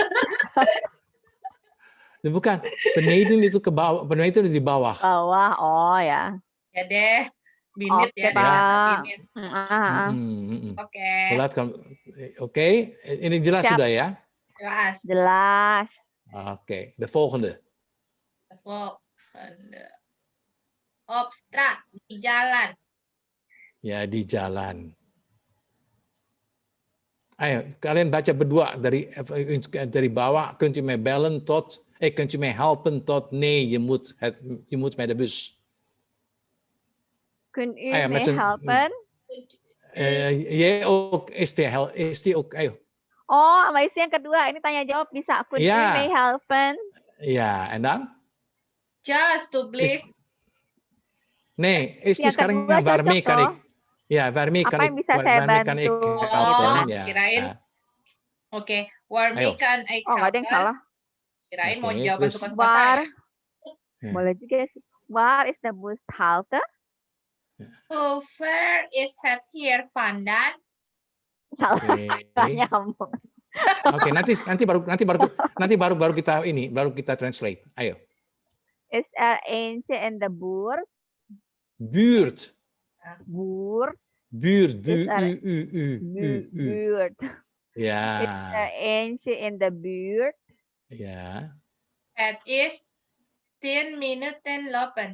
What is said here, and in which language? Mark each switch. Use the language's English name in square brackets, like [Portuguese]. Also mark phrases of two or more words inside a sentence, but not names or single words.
[Indonesian] Bukan. Beneden itu ke bawah. Beneden itu di bawah. Bawah. Oh ya. Ya deh. Binit ya. Binit. Oke. Oke. Ini jelas sudah ya? Jelas. Oke. [Dutch] De volgende. Op straat. [Indonesian] Di jalan. Ya, di jalan. Ayo, kalian baca berdua dari bawah. [Dutch] Kunt u mij bellen tot... kunt u mij helpen tot... Nee, je moet met de bus. Kunt u mij helpen? Jij ook. Is die ook... [Indonesian] Ayo. Oh, sama isi yang kedua. Ini tanya jawab bisa. [Dutch] Kunt u mij helpen? Ja, en dan? [English] Just to believe. [Dutch] Nee, is die sekarang waarmee kan ik... Ya, waarmee kan ik helpen? [Indonesian] Ya. Kirain. Oke, [Dutch] waarmee kan ik helpen? [Indonesian] Oh, nggak ada yang salah. Kirain mau jawaban tukang pasar. Boleh juga sih. [Dutch] Waar is the bus halte? [English] How far [Dutch] is het hier vandaan? [Indonesian] Salah nyambung. Oke, nanti baru kita translate. Ayo. [Dutch] Is er eentje in de buurt? Buurt. Buurt. Buurt. Buurt. Ja. Is er eentje in de buurt? Ja. Het is 10 minuten lopen.